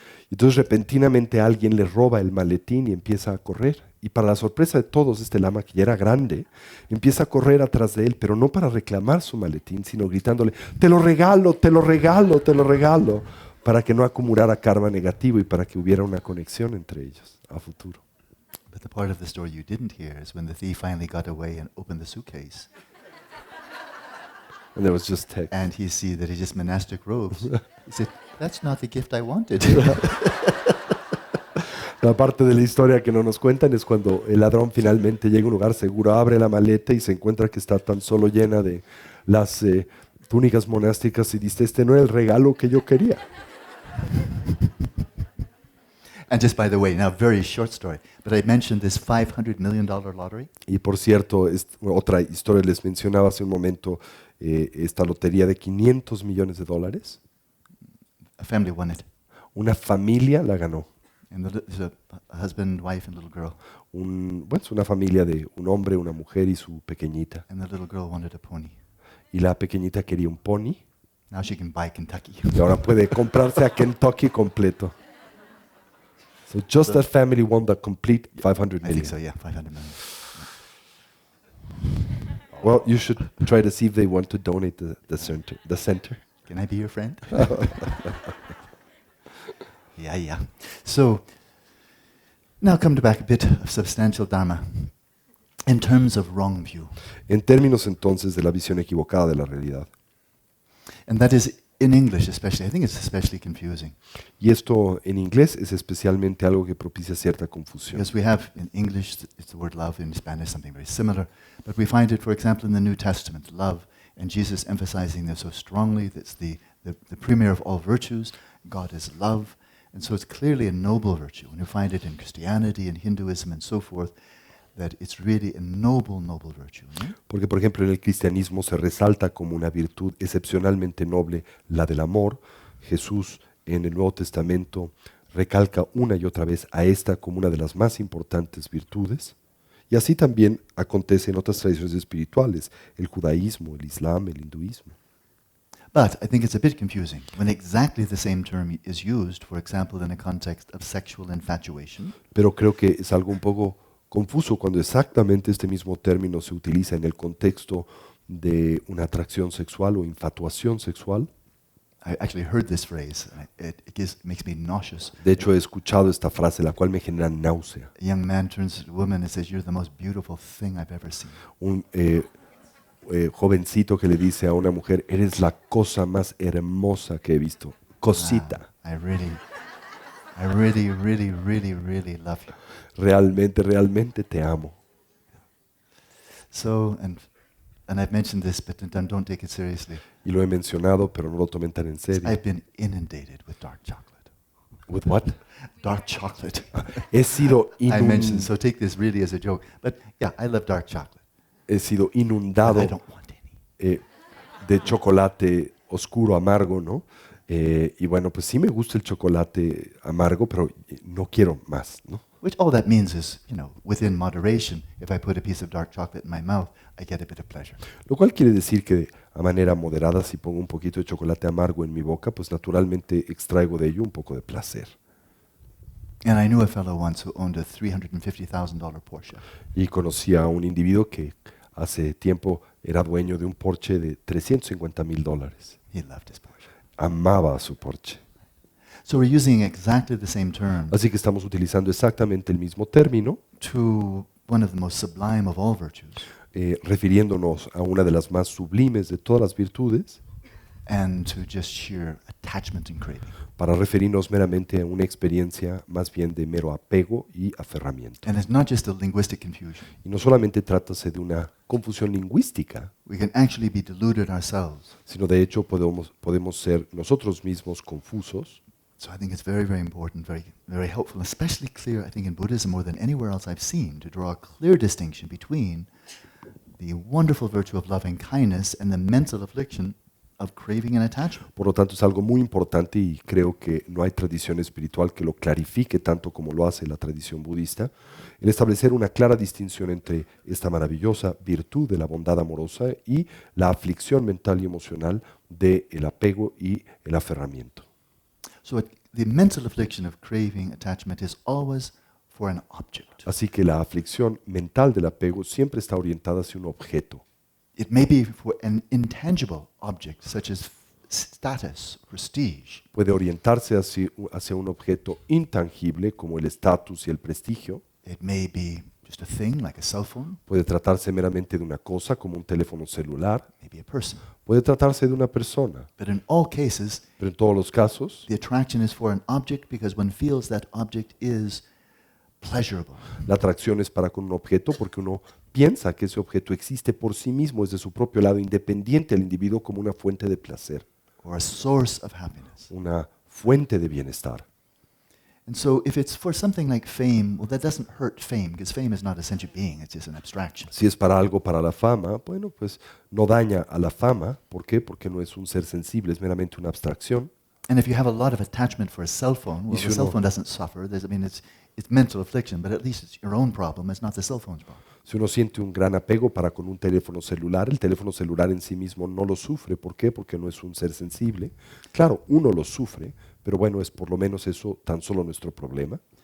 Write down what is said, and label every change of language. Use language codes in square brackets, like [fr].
[es] Entonces repentinamente alguien le roba el maletín y empieza a correr. Y para la sorpresa de todos, este lama, que ya era grande, empieza a correr atrás de él, pero no para reclamar su maletín, sino gritándole, te lo regalo, te lo regalo, te lo regalo, para que no acumulara karma negativo y para que hubiera una conexión entre ellos a futuro. [en] But the part of the story you didn't hear is when the thief finally got away and opened the suitcase. And there was just text. And he see that he just monastic robes. He said, that's not the gift I wanted. [es] La parte de la historia que no nos cuentan es cuando el ladrón finalmente llega a un lugar seguro, abre la maleta y se encuentra que está tan solo llena de las túnicas monásticas y dice, este no era el regalo que yo quería. [en] And just by the way, now very short story, but I mentioned this $500 million lottery. [es] Y por cierto, otra historia les mencionaba hace un momento, esta lotería de $500 millones. [en] A family won it. [es] Una familia la ganó. [en] And there's a husband, wife, and little girl. [es] Es una familia de un hombre, una mujer y su pequeñita. [en] And the little girl wanted a pony. [es] Y la pequeñita quería un pony. [en] Now she can buy Kentucky. [es] Y ahora puede comprarse a Kentucky completo. [en] So just that family won the complete 500 I million. think so, yeah, 500 million. Well, you should try to see if they want to donate the center. Can I be your friend? Yeah. So Now come back a bit of substantial Dharma in terms of wrong view. [es] En términos entonces de la visión equivocada de la realidad. [en] And that is in English especially. I think it's especially confusing. [es] Y esto en inglés es especialmente algo que propicia cierta confusión. [en] Because we have in English, it's the word love, in Spanish something very similar. But we find it, for example, in the New Testament, love, and Jesus emphasizing this so strongly. That's the premier of all virtues. God is love. And so it's clearly a noble virtue. And you find it in Christianity and Hinduism and so forth, that it's really a noble, noble virtue. No? [es] Porque, por ejemplo, en el cristianismo se resalta como una virtud excepcionalmente noble la del amor. Jesús en el Nuevo Testamento recalca una y otra vez a esta como una de las más importantes virtudes. Y así también acontece en otras tradiciones espirituales, el judaísmo, el islam, el hinduismo. [en] But I think it's a bit confusing when exactly the same term is used, for example, in a context of sexual infatuation. [es] Pero creo que es algo un poco confuso cuando exactamente este mismo término se utiliza en el contexto de una atracción sexual o infatuación sexual. [en] I actually heard this phrase, and makes me nauseous. [es] De hecho, he escuchado esta frase, la cual me genera náusea. [en] A young man turns to a woman and says, "You're the most beautiful thing I've ever seen." [es] Un jovencito que le dice a una mujer, eres la cosa más hermosa que he visto. Cosita. [en] I really, really, really, really love you. [es] Realmente, realmente te amo. [en] So, and I've mentioned this, but don't take it seriously. [es] Y lo he mencionado, pero no lo tomen tan en serio. [en] I've been inundated with dark chocolate. With what? Dark chocolate. [es] He sido [en] I mentioned, so take this really as a joke. But yeah, I love dark chocolate. [es] He sido [en] But I [es] inundado [en] don't want any. [es] de chocolate oscuro, amargo, ¿no? Y bueno, pues sí me gusta el chocolate amargo, pero no quiero más, ¿no? [en] Which all that means is, within moderation, if I put a piece of dark chocolate in my mouth, I get a bit of pleasure. [es] Lo cual quiere decir que a manera moderada, si pongo un poquito de chocolate amargo en mi boca, pues naturalmente extraigo de ello un poco de placer. [en] And I knew a fellow once who owned a $350,000 Porsche. [es] Y conocí a un individuo que hace tiempo era dueño de un Porsche de $350,000. [en] He loved his Porsche. [es] Amaba a su Porsche. [en] So we're using exactly the same term [es] Así que estamos utilizando exactamente el mismo término, [en] to one of the most sublime of all virtues, [es] refiriéndonos a una de las más sublimes de todas las virtudes, [en] and to just sheer attachment and craving. [es] para referirnos meramente a una experiencia más bien de mero apego y aferramiento. [en] And it's not just a linguistic confusion. [es] Y no solamente trátase de una confusión lingüística, [en] We can actually be deluded ourselves. [es] sino de hecho podemos ser nosotros mismos confusos. [en] So I think it's very, very important, very, very helpful, especially clear, I think, in Buddhism more than anywhere else I've seen, to draw a clear distinction between the wonderful virtue of loving kindness and the mental affliction of craving and attachment. [es] Por lo tanto, es algo muy importante y creo que no hay tradición espiritual que lo clarifique tanto como lo hace la tradición budista, el establecer una clara distinción entre esta maravillosa virtud de la bondad amorosa y la aflicción mental y emocional del apego y el aferramiento. [en] So the mental affliction of craving, attachment is always for an object. [es] Así que la aflicción mental del apego siempre está orientada hacia un objeto. [en] It may be for an intangible object, such as status, prestige. [es] Puede orientarse hacia un objeto intangible como el estatus y el prestigio. [en] It may be just a thing like a cell phone, [es] Puede tratarse meramente de una cosa como un teléfono celular. [en] maybe a person. [es] Puede tratarse de una persona. [en] But in all cases, [es] Pero en todos los casos, [en] the attraction is for an object because one feels that object is pleasurable. [es] la atracción es para con un objeto porque uno piensa que ese objeto existe por sí mismo, es de su propio lado, independiente al individuo como una fuente de placer, [en] Or a source of happiness. [es] una fuente de bienestar. [en] And so if it's for something like fame, well, that doesn't hurt fame, because fame is not a sentient being, it's just an abstraction. [es] Si es para algo para la fama, bueno, pues no daña a la fama. ¿Por qué? Porque no es un ser sensible, es meramente una abstracción. [en] And if you have a lot of attachment for a cell phone, well, [es] si [en] the cell [es] uno- [en] phone doesn't suffer. It's mental affliction, but at least it's your own problem, it's not the cell phone's problem. [es] Si uno siente un gran apego para con un teléfono celular, el teléfono celular en sí mismo no lo sufre. ¿Por qué? Porque no es un ser sensible. Claro, uno lo sufre, pero bueno, es por lo menos eso tan solo nuestro problema.